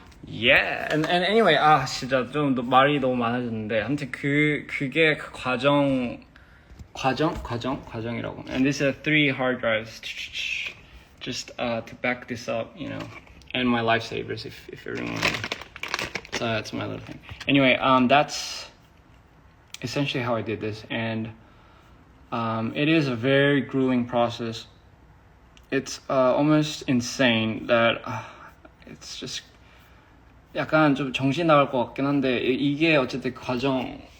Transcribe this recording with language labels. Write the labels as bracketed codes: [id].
[en] Yeah, and anyway, [ko] 진짜 좀 말이 너무 많아졌는데, 아무튼 그게 그 과정이라고. [en] And these are 3 hard drives, just to back this up, you know, and my lifesavers if everyone. So that's my little thing. Anyway, that's essentially how I did this, and it is a very grueling process. It's almost insane that it's just. [ko] 약간 좀 정신 나갈 것 같긴 한데 이게 어쨌든 과정이고요.